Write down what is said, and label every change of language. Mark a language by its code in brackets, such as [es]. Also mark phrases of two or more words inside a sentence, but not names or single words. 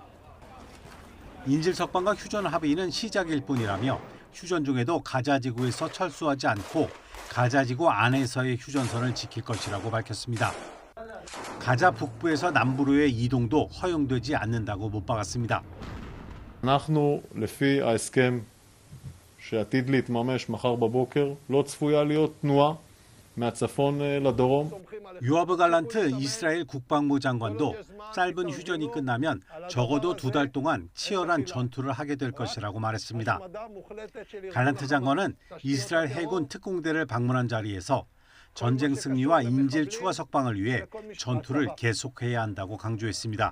[ko] 인질 석방과 휴전 합의는 시작일 뿐이라며 휴전 중에도 가자지구에서 철수하지 않고 가자지구 안에서의 휴전선을 지킬 것이라고 밝혔습니다. 가자 북부에서 남부로의 이동도 허용되지 않는다고 못 박았습니다. [he] אנחנו, לפי ההסכם שעתיד להתממש מחר בבוקר, לא צפויה להיות תנועה מהצפון לדרום. [ko] 요아브 갈란트 이스라엘 국방부 장관도 짧은 휴전이 끝나면 적어도 2달 동안 치열한 전투를 하게 될 것이라고 말했습니다. 갈란트 장관은 이스라엘 해군 특공대를 방문한 자리에서 전쟁 승리와 인질 추가 석방을 위해 전투를 계속해야 한다고 강조했습니다.